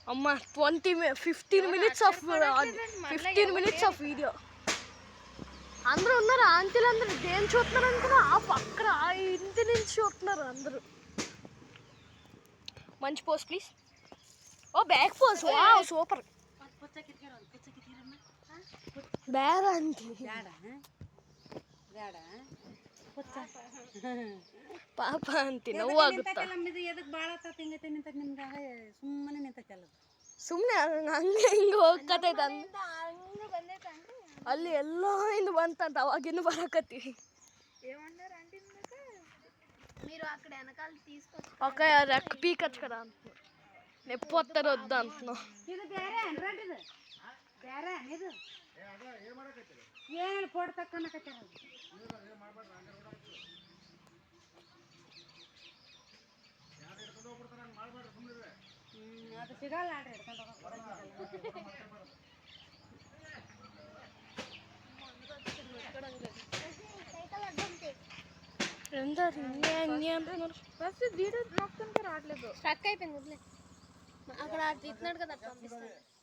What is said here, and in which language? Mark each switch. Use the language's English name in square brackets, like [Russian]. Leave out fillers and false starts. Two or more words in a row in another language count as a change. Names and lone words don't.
[Telugu] అమ్మ 15 minutes ఆఫ్ 15 minutes ఆఫ్ వీడియో. అందరూ ఉన్నారు, ఆంటీలు అందరూ దేని చూస్తున్నారు అనుకున్నా, ఆ పక్కన ఆ ఇంటి నుంచి చూస్తున్నారు అందరూ. మంచి పోస్ట్ ప్లీజ్. ఓ [English] back post, wow super. [Kannada] ಬೇಡ ಅಂತ ಪಾಪ ಅಂತೀನಿ, ನೋವಾಗುತ್ತಾ. ಸುಮ್ಮನೆ ಹಂಗೆ ಹಿಂಗೆ ಹೋಗ್ಕತ್ತೈತೆ ಅಲ್ಲಿ ಎಲ್ಲೋ ಇಂದ ಬಂತಂತ ಅವಾಗಿನ್ನು ಬರಕತ್ತೀವಿ. [Telugu] మీరు అక్కడ వెనకాల తీసుకొచ్చి ఒక రెక్క పీకచ్చు కదా అంటున్నా, నొప్పి వస్తారు వద్దు అంటున్నా. [Kannada] ಏನು ಫೋಟೋ ತಕ್ಕನಕತ್ತಾರ ಅದು ಸಿಗಲ್ಲ ಆಡ್ರಿ [Telugu] ఫస్ట్ వీడియో నొక్కుంటే రావట్లేదు, స్ట్రక్ అయిపోయింది. వదిలే, అక్కడ ఇస్తున్నాడు కదా పంపిస్తాను.